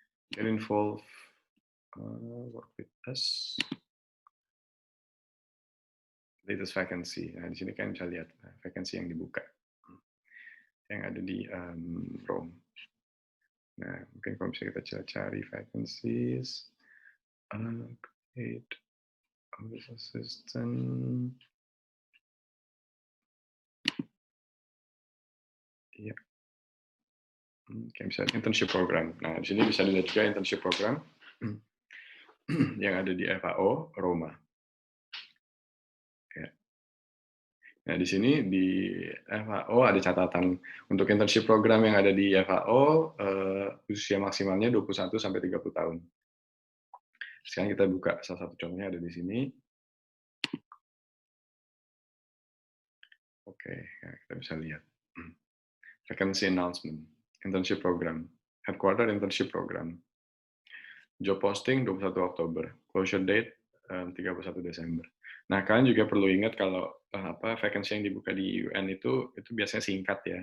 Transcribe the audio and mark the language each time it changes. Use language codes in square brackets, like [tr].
[en] Get involved, work with us. Latest vacancy. [id] Nah, di sini kan bisa lihat vacancy yang dibuka, yang ada di Rome. Nah, mungkin kalau bisa kita cari vacancies, [en] paid office assistant, [id] iya, kayak misalnya internship program. Nah, di sini bisa dilihat juga internship program yang ada di FAO Roma. Ya. Nah, di sini di FAO ada catatan untuk internship program yang ada di FAO, usia maksimalnya 21 sampai 30 tahun. Sekarang kita buka salah satu contohnya ada di sini. Oke, ya, kita bisa lihat. [en] Vacancy announcement, internship program, headquarter internship program. Job posting 21 Oktober, closure date 31 Desember. [id] Nah, kalian juga perlu ingat kalau vacancy yang dibuka di UN itu biasanya singkat ya.